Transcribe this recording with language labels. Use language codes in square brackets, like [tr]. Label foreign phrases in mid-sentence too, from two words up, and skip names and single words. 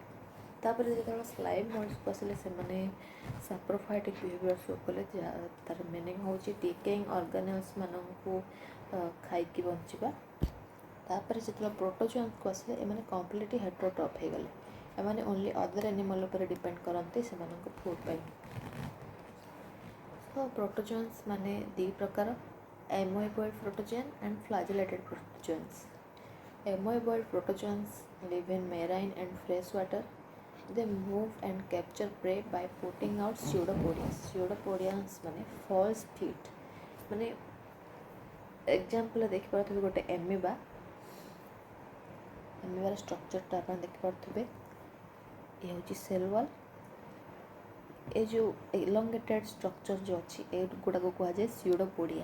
[or] ତାପରେ ଯେତେବେଳେ ସ୍ଲାଇମ୍ ମୋଲ୍ଡସ୍କୁ ଆସିଲେ, ସେମାନେ [en] saprophytic behaviour show [or] କଲେ, ଯାହା ତାର ମିନିଂ ହେଉଛି [en] decaying organelles [or] ମାନଙ୍କୁ ଖାଇକି ବଞ୍ଚିବା। ତାପରେ ଯେତେବେଳେ ପ୍ରୋଟୋଜୋନ୍ସକୁ ଆସିଲେ, ଏମାନେ [en] completely heterotroph [or] ହେଇଗଲେ। ଏମାନେ [en] only other animal [or] ଉପରେ ଡିପେଣ୍ଡ କରନ୍ତି ସେମାନଙ୍କ ଫୁଡ୍ ପାଇଁ। ତ ପ୍ରୋଟୋଜୋନ୍ସ ମାନେ ଦୁଇ ପ୍ରକାର, [en] amoeboid protozoan and flagellated protozoans। amoeboid protozoans live in marine and fresh water। they move and capture prey by putting out pseudopodiums। pseudopodiums [or] ମାନେ [en] false feet, [or] ମାନେ ଏକ୍ଜାମ୍ପଲ୍ ଦେଖିପାରୁଥିବେ ଗୋଟେ ଏମିବାର ଷ୍ଟ୍ରକ୍ଚରଟା ଆପଣ ଦେଖିପାରୁଥିବେ। ଏ ହେଉଛି [en] cell wall. [or] ଏ ଯେଉଁ [en] elongated structure [or] ଯେଉଁ ଅଛି, ଏଗୁଡ଼ାକୁ କୁହାଯାଏ ସ୍ୟୁଡୋପୋଡ଼ିଆ।